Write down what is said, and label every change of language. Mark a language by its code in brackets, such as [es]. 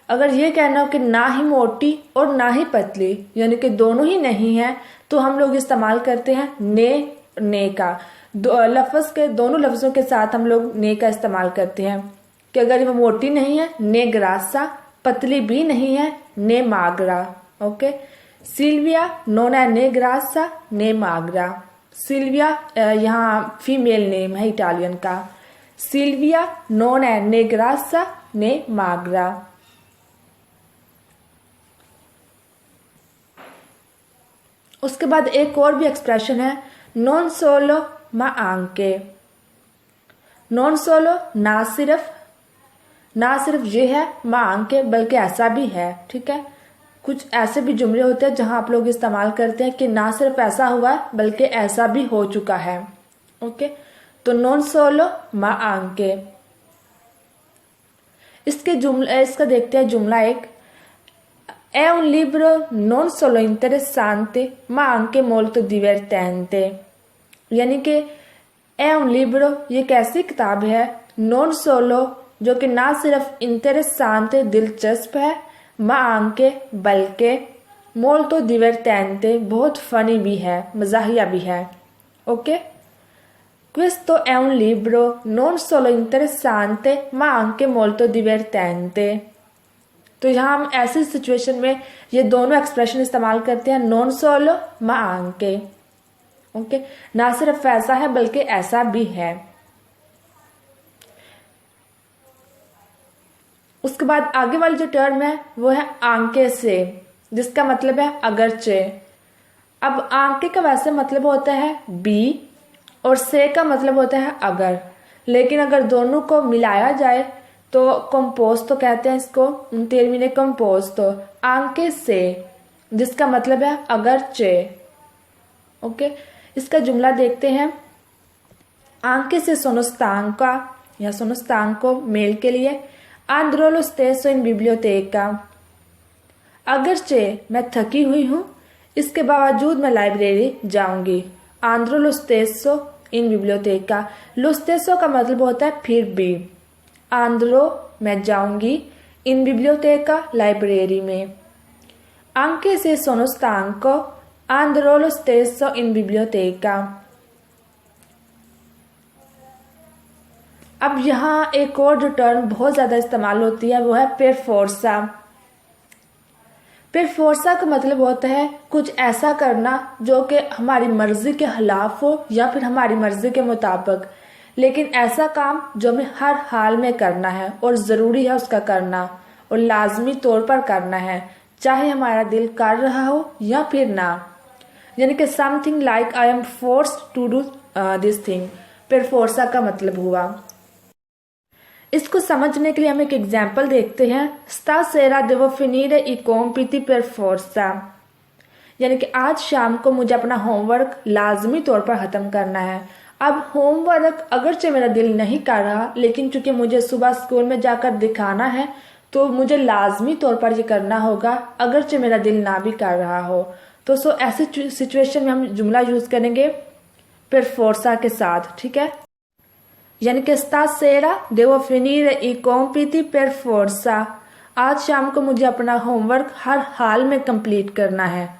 [hi] अगर ये कहना हो कि ना ही मोटी और ना ही पतली, यानी कि दोनों ही नहीं है, तो हम लोग इस्तेमाल करते हैं ने का। लफ्ज़ के दोनों लफ्ज़ों के साथ हम लोग ने का इस्तेमाल करते हैं कि अगर वो मोटी नहीं है [it] ने ग्रासा, [hi] पतली भी नहीं है [it] ने मागरा। [hi] Okay, [it] सिल्विया नोन è né grassa né magra। [hi] Sylvia यहाँ फीमेल नेम है इटालियन का। [it] सिल्विया नोन è né grassa né magra। [hi] उसके बाद एक और भी एक्सप्रेशन है [it] non solo ma anche। non solo [hi] ना सिर्फ ये है, [it] ma anche [hi] बल्कि ऐसा भी है। ठीक है, कुछ ऐसे भी जुमले होते हैं जहां आप लोग इस्तेमाल करते हैं कि ना सिर्फ ऐसा हुआ है बल्कि ऐसा भी हो चुका है। ओके, तो [it] non solo ma anche। [hi] इसका देखते हैं जुमला एक। [it] È un libro non solo interessante ma anche molto divertente। [hi] यानी कि [it] è un libro [hi] ये कैसी किताब है, [it] non solo [hi] जो कि ना सिर्फ [it] interessante [hi] दिलचस्प है, [it] ma anche [hi] बल्कि, [it] molto divertente [hi] बहुत फनी भी है, मजाहिया भी है। [it] ओके, questo è un libro non solo interessante ma anche molto divertente। [hi] तो यहाँ हम ऐसी सिचुएशन में ये दोनों एक्सप्रेशन इस्तेमाल करते हैं, [it] non solo ma anche। [hi] Okay, ना सिर्फ ऐसा है बल्कि ऐसा भी है। उसके बाद आगे वाली जो टर्म है वो है आंके से, जिसका मतलब है अगरचे। अब आंके का वैसे मतलब होता है बी और से का मतलब होता है अगर, लेकिन अगर दोनों को मिलाया जाए तो कंपोज तो कहते हैं इसको, [it] टर्मिने कंपोज तो आंके से, [hi] जिसका मतलब है अगरचे। ओके, इसका जुमला देखते हैं। [it] आंके से sono stanca [hi] या [it] sono stanco [hi] मेल के लिए [it] andrò lo stesso in biblioteca। [hi] अगरचे मैं थकी हुई हूँ, इसके बावजूद मैं लाइब्रेरी जाऊंगी। [it] andrò lo stesso in biblioteca। lo stesso [hi] का मतलब होता है फिर भी। [it] andrò [hi] मैं जाऊंगी, [it] in biblioteca [hi] लाइब्रेरी में। [it] anche se sono stanco andrò lo stesso in biblioteca। [hi] अब यहाँ एक और जो टर्म बहुत ज्यादा इस्तेमाल होती है वो है per forza। per forza का मतलब होता है कुछ ऐसा करना जो कि हमारी मर्जी के खिलाफ हो या फिर हमारी मर्जी के मुताबिक, लेकिन ऐसा काम जो हमें हर हाल में करना है और ज़रूरी है उसका करना और लाजमी तौर पर करना है, चाहे हमारा दिल कर रहा हो या फिर ना। यानी कि [en] something like I am forced to do this thing, [hi] per forza का मतलब हुआ। इसको समझने के लिए हम एक एग्जाम्पल देखते हैं। [it] Stasera devo finire i compiti per forza। [hi] यानी कि आज शाम को मुझे अपना होमवर्क लाजमी तौर पर ख़त्म करना है। अब होमवर्क अगरचे मेरा दिल नहीं कर रहा, लेकिन चूंकि मुझे सुबह स्कूल में जाकर दिखाना है तो मुझे लाजमी तौर पर ये करना होगा, अगरचे मेरा दिल ना भी कर रहा हो। तो ऐसी सिचुएशन में हम जुमला यूज करेंगे per forza के साथ। ठीक है, यानी कि [it] stasera devo finire i compiti per forza। [hi] आज शाम को मुझे अपना होमवर्क हर हाल में कंप्लीट करना है।